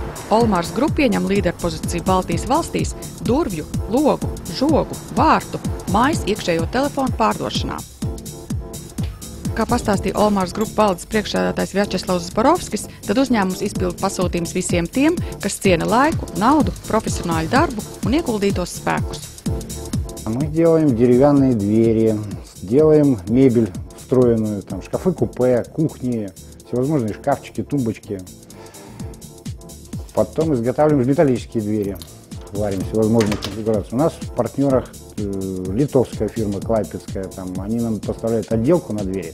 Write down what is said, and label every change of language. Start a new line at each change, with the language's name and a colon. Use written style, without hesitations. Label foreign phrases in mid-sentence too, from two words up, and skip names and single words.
Latvian: Olmars Grupa ieņem līderpozīciju Baltijas valstīs durvju, logu, žogu, vārtu, mājas iekšējo telefonu pārdošanā. Kā pastāstīja Olmars Grupa valdes priekšsēdētājs Vjačeslavs Zborovskis, tad uzņēmums izpilda pasūtījums visiem tiem, kas ciena laiku, nauду, profesionāļu darbu un ieguldītos spēkus.
Russian: Мы делаем деревянные двери, делаем мебель встроенную, там шкафы-купе, кухни, всевозможные шкафчики, тумбочки. Потом изготавливаем металлические двери, варим всевозможные конфигурации. У нас в партнерах литовская фирма, клайпедская, там, они нам поставляют отделку на двери.